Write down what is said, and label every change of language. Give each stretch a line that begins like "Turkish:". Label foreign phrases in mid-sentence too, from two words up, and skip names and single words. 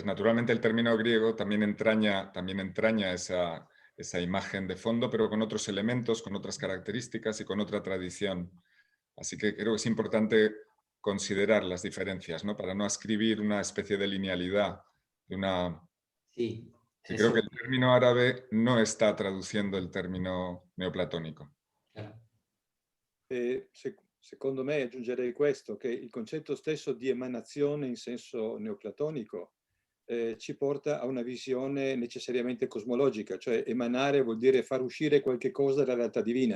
Spanish: Naturalmente el término griego también entraña esa imagen de fondo, pero con otros elementos, con otras características y con otra tradición. Así que creo que es importante considerar las diferencias, ¿no? Para no escribir una especie de linealidad, Sí. Creo que el término árabe no está traduciendo il término neoplatonico.
Italian: Secondo me, aggiungerei questo, che il concetto stesso di emanazione in senso neoplatonico ci porta a una visione necessariamente cosmologica, cioè emanare vuol dire far uscire qualche cosa dalla realtà divina.